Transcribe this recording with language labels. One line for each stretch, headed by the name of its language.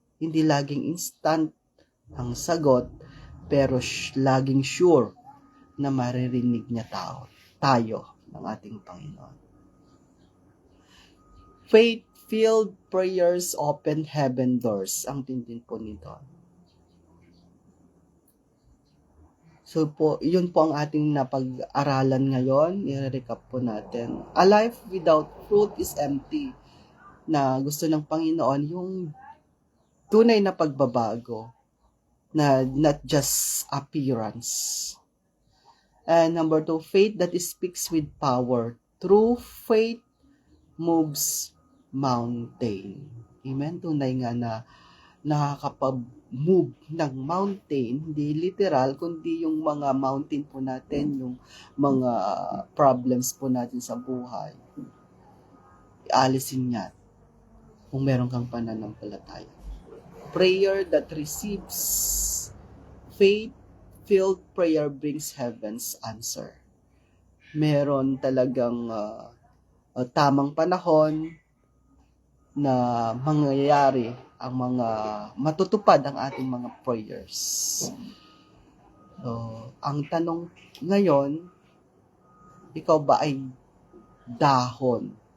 Filipino: Hindi laging instant ang sagot, pero laging sure na maririnig niya tayo ng ating Panginoon.
English: Faith-filled prayers open heaven doors.
Filipino: Ang tintin po nito. So po, yun po ang ating napag-aralan ngayon. I-recap po natin.
English: A life without fruit is empty.
Filipino: Na gusto ng Panginoon yung tunay na pagbabago. Na
English: not just appearance. And number 2, faith that speaks with power. True faith moves mountain. Amen?
Filipino: Tunay nga na nakakapag-move ng mountain, hindi literal, kundi yung mga mountain po natin, yung mga problems po natin sa buhay. Ialisin niya kung meron kang pananampalataya.
English: Prayer that receives faith-filled prayer brings heaven's answer.
Filipino: Meron talagang tamang panahon na mangyayari ang mga matutupad ang ating mga prayers. So, ang tanong ngayon, ikaw ba ay dahon?